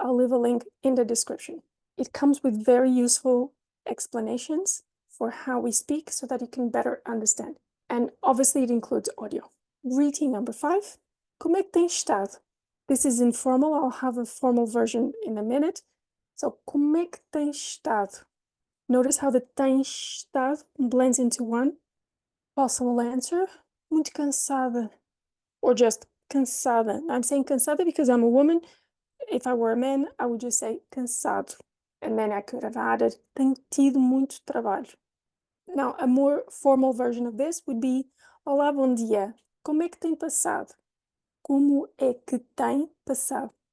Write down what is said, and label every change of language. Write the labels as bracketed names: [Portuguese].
[English] I'll leave a link in the description. It comes with very useful explanations for how we speak so that you can better understand. And obviously it includes audio. Greeting number 5. [Portuguese] Como é que tens estado? [English] This is informal. I'll have a formal version in a minute. So, [Portuguese] como é que tens estado? [English] Notice how the tens estado blends into one. Possible answer, [Portuguese] muito cansada. [English] Or just cansada. I'm saying cansada because I'm a woman. If I were a man, I would just say cansado. And then I could have added, [Portuguese] tenho tido muito trabalho. [English] Now, a more formal version of this would be, [Portuguese] olá, bom dia. Como é que tem passado? Como é que tem passado?